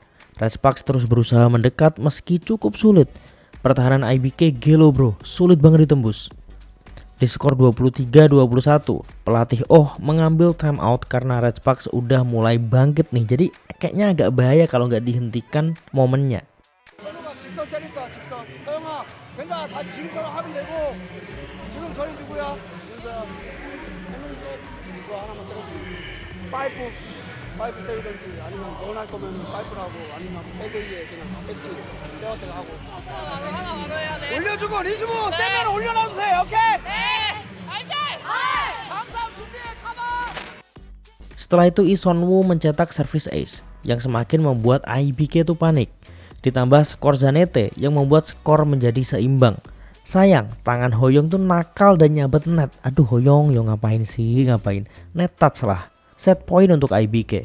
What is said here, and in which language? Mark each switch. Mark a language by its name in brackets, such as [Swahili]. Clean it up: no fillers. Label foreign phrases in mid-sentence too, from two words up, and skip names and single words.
[Indonesian] Red Sparks terus berusaha mendekat meski cukup sulit. Pertahanan IBK gelo, bro, sulit banget ditembus. Di skor 23-21, pelatih Oh mengambil timeout karena Red Sparks udah mulai bangkit nih. Jadi kayaknya agak bahaya kalau nggak dihentikan momennya. [Korean] 파이프 때리든지 아니면 원할 거면 파이프라고 아니면 백에이에 그냥 백시 세워대가 하고 올려주고 리시브 세면 올려놔도 돼. 오케이? 네 알지? 항상 준비해 카바. [Indonesian] Setelah itu Lee Son-woo mencetak [English] service ace [Indonesian] yang semakin membuat IBK itu panik. Ditambah skor Zanete yang membuat skor menjadi seimbang. Sayang, tangan Hoyong tuh nakal dan nyabet net. Aduh, Hoyong ngapain sih, ngapain? [English] Net touch lah. Set point untuk IBK.